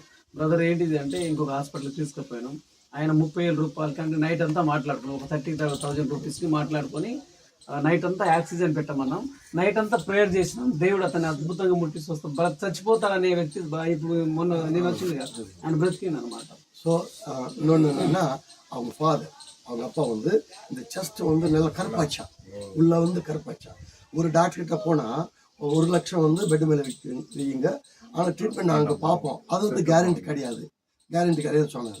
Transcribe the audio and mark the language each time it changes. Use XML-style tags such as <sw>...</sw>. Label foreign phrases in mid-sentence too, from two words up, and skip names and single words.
<te>బ్రదర్ ఏంటిది అంటే ఇంకొక హాస్పిటల్కి తీసుకుపోయినాం. ఆయన ₹30,000 కంటే నైట్ అంతా మాట్లాడుకున్నాం, ఒక ₹30,000 మాట్లాడుకొని నైట్ అంతా ఆక్సిజన్ పెట్టమన్నాం, నైట్ అంతా ప్రేయర్ చేసినాం. దేవుడు అతన్ని అద్భుతంగా ముట్టిసి వస్తాం, చచ్చిపోతాడనే వ్యక్తి ఇప్పుడు మొన్న నేను వచ్చింది కదా, ఆయన బ్రతికింది అనమాట.</te> <ta>ஸோ இன்னொன்று என்னன்னா, அவங்க ஃபாதர் அவங்க அப்பா வந்து இந்த செஸ்ட் வந்து நல்லா கருப்பாச்சா, உள்ள வந்து கருப்பாச்சா. ஒரு டாக்டர்கிட்ட போனால் 1,00,000 வந்து பெட் மேலே வைங்க, ஆனால் ட்ரீட்மெண்ட் நாங்கள் பார்ப்போம், அது வந்து கேரண்டி கிடையாது சொன்னார்.</ta>